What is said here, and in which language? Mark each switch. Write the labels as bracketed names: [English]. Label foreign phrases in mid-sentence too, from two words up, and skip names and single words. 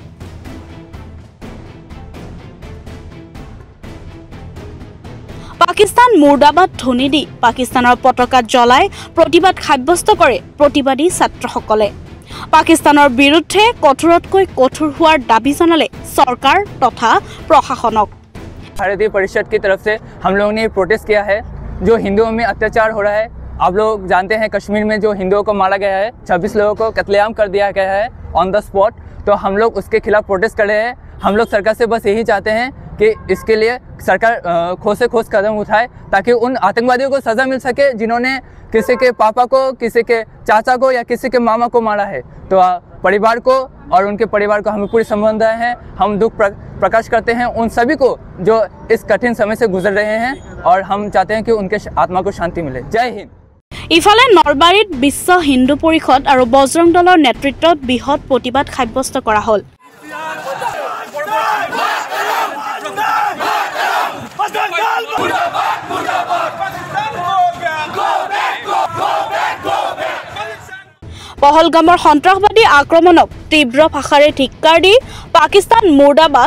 [Assamese] পাকিস্তান মুৰ্দাবাদ ধ্বনি দি পাকিস্তানৰ পতাকা জ্বলাই প্ৰতিবাদ সাব্যস্ত কৰে প্ৰতিবাদী ছাত্ৰসকলে। পাকিস্তানৰ বিৰুদ্ধে কঠোৰতকৈ কঠোৰ হোৱাৰ দাবী জনালে চৰকাৰ তথা প্ৰশাসনক। [Hindi] भारतीय परिषद की तरफ से हम लोगों ने प्रोटेस्ट किया है, जो हिंदुओं में अत्याचार हो रहा है। आप लोग जानते हैं कश्मीर में जो हिंदुओं को मारा गया है, 26 लोगों को कत्लेआम कर दिया गया है [English] on the spot. [Hindi] तो हम लोग उसके खिलाफ प्रोटेस्ट कर रहे हैं। हम लोग सरकार से बस यही चाहते हैं कि इसके लिए सरकार ठोस से ठोस कदम उठाए ताकि उन आतंकवादियों को सज़ा मिल सके जिन्होंने किसी के पापा को, किसी के चाचा को या किसी के मामा को मारा है। तो परिवार को और उनके परिवार को हमें पूरी संवेदना है। हम दुख प्रकाश करते हैं उन सभी को जो इस कठिन समय से गुजर रहे हैं और हम चाहते हैं कि उनके आत्मा को शांति मिले। जय हिंद। [Assamese] ইফালে নলবাৰীত বিশ্ব হিন্দু পৰিষদ আৰু বজৰং দলৰ নেতৃত্বত বৃহৎ প্ৰতিবাদ সাব্যস্ত কৰা হ'ল। পহলগামৰ সন্ত্ৰাসবাদী আক্ৰমণক তীব্ৰ ভাষাৰে ধিক্কাৰ দি পাকিস্তান মুৰ্দাবাদ,